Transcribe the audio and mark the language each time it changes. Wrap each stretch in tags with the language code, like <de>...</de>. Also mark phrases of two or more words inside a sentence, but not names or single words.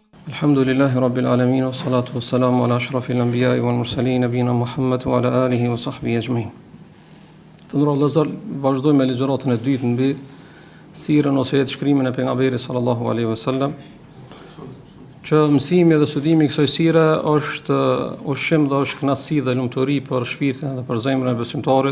<ar>الحمد لله رب العالمين، والصلاة والسلام على أشرف الأنبياء والمرسلين، نبينا محمد وعلى آله وصحبه أجمعين.</ar> <sq>Të ndërrohet vëllezër, vazhdojmë me ligjëratën e dytë mbi sirën ose jetë shkrimin e pejgamberit</sq> <ar>صلى الله عليه وسلم,</ar> <sq>që mësimi dhe studimi i kësaj sire është ushqim dhe është kënaqësi dhe lumturi për shpirtin dhe për zemrën e besimtarit.</sq>